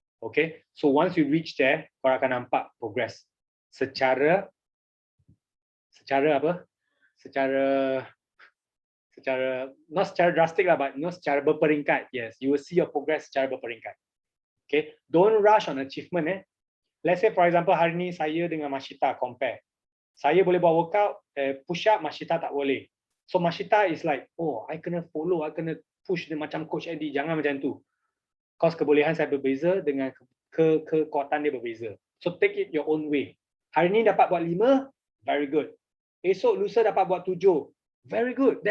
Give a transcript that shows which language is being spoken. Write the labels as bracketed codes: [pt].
[en] Okay? So once you reach there, korang akan nampak progress. [ms] Secara apa? Secara not secara drastic lah, but secara berperingkat. [en] Yes, you will see your progress secara berperingkat. Okay? Don't rush on achievement. [ms] Let's say for example hari ni saya dengan Mashita compare. Saya boleh buat workout, push up, Mashita tak boleh. [en] So Mashita is like, oh, I kena follow, I kena push dia macam Coach Eddie. [ms] Jangan macam tu. Cause kebolehan saya berbeza dengan kekuatan dia berbeza. [en] So take it your own way. Hari ni dapat buat 5, very good. [ms] Esok lusa dapat buat 7, very good.